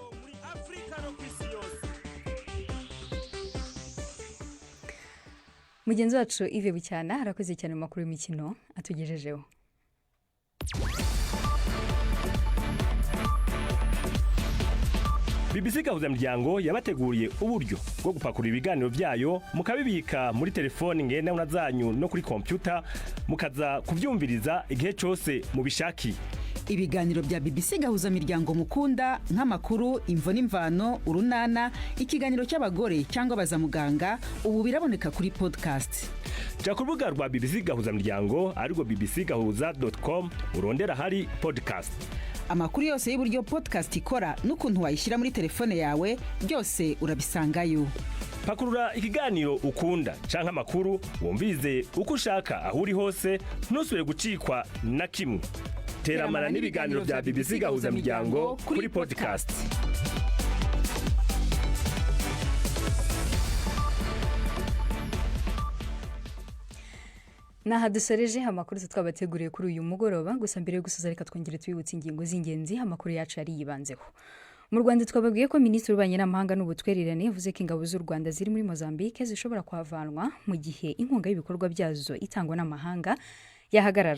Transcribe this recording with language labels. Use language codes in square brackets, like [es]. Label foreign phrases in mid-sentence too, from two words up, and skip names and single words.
[rw] Mugenzi wacu Yves Bucyana arakoze cyane mu makuru y'imikino atugejejeho. BBC Gahuzamuryango yabateguriye uburyo bwo gupakura ibiganiro byayo mukabibika muri telefoni ngendanwa zanyu no kuri computer mukaza kubyumviriza igihe cyose mubishakiye. Ibiganiro bya BBC Gahuzamuryango mukunda nk'amakuru, imvo n'imvano, urunana, ikiganiro cy'abagore cyangwa bazamuganga ubu biraboneka kuri podcast. [rn] Ja ku rubuga rwa BBC Gahuzamuryango ariko bbcgahuza.com urondera hari podcast. Amakuru yose y'uburyo podcast ikora n'ukuntu wayishyira muri telefone yawe byose urabisangayo. Pakurura ikiganiro ukunda canke amakuru wumvize uko ushaka aho uri hose, ntusubire gucikwa na kimwe. Teramana n'ibiganiro bya BBC Gahuzamuryango kuri podcast. [rw] Naha dusoreje amakuru twabateguriye kuri uyu mugoroba. Gusa mbere yo gusoza reka twongere twibutse ingingo z'ingenzi amakuru yacu ari yibanzeho. Mu Rwanda twababwiye ko Minisitiri w'Ububanyi n'Amahanga n'Ubutwererane yavuze ko ingabo z'u Rwanda ziri muri Mozambique zishobora kuhavanwa mu gihe inkunga y'ibikorwa byazo itangwa n'amahanga yahagarara.